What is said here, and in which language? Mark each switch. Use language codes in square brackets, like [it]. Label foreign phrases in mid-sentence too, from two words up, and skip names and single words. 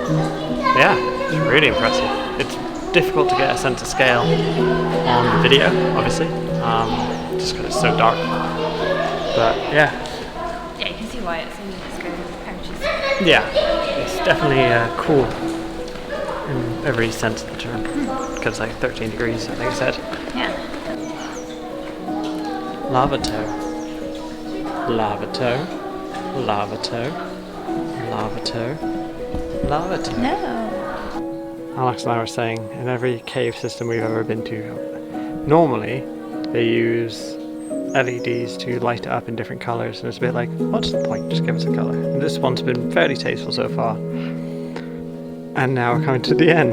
[en] Yeah, it's really impressive. It's difficult to get a sense of scale on the video, obviously. Just because it's so dark. But yeah. Yeah, you can see why it's in this Yeah. It's definitely cool in every sense of the term, because it's like 13 degrees, I think it said. Yeah. Lava toe. Lava toe. Lava toe. Lava toe. Lava toe. No. Alex and I were saying, in every cave system we've ever been to, normally they use LEDs to light it up in different colours, and it's a bit like, what's the point, just give us a colour. And this one's been fairly tasteful so far, and now we're coming to the end.